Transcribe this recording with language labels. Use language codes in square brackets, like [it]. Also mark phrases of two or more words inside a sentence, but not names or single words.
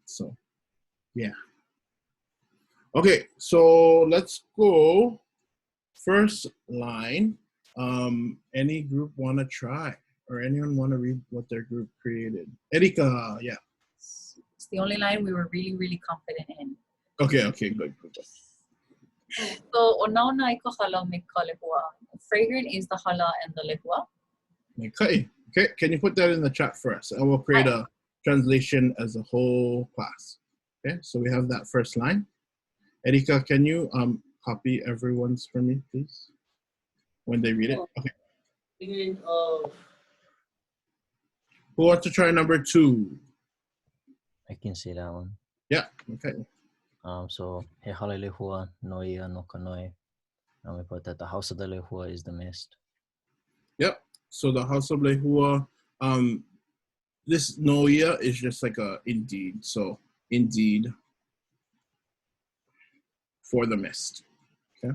[en] So yeah. Okay, so let's go. First line. Any group want to try? Or anyone want to read what their group created? Erika, yeah. It's the only line we were really, really confident in. Okay, good. So, [haw] onauna ika hala me ka lehua. [en] Fragrant is the hala and the lehua. Okay, can you put that in the chat for us? And we'll create a translation as a whole class. Okay, so we have that first line. Erika, can you copy everyone's for me, please? When they read it? Okay. Beginning of. Who wants to try number 2? I can say that one. Yeah, okay. [haw] So, he hala lehua, noia no kanoi. [en] We put that the house of the lehua is the mist. Yep. So the house of lehua, this noia is just like a indeed. So indeed for the mist. Okay.